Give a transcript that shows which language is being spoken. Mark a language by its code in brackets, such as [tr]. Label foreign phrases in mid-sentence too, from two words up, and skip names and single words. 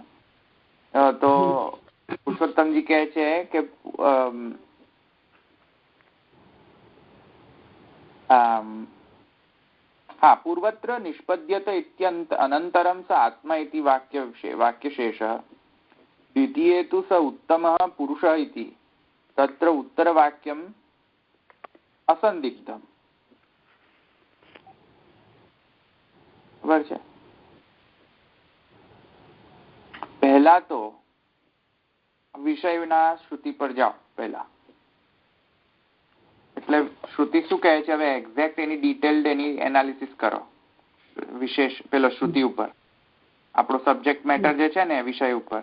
[gu] તો પુરુષોત્તમજી કહે છે કે [sa] પૂર્વત્ર નિષ્પદ્યત ઇત્યંત અનંતરમ સ આત્મા ઇતિ વાક્યશેષः દ્વિતીये तु स उत्तमः पुरुषः इति तत्र उत्तरवाक्यम् असंदिग्धम्। [gu] बराबर છે। પહેલા તો વિષયના શ્રુતિ પર જાઓ પહેલા, એટલે શ્રુતિ શું કહે છે? હવે એક્ઝેક્ટ એની ડિટેલ્ડ એની એનાલિસિસ કરો વિશેષ પેલો શ્રુતિ ઉપર, આપણો [en] subject matter [gu] જે છે ને વિષય ઉપર।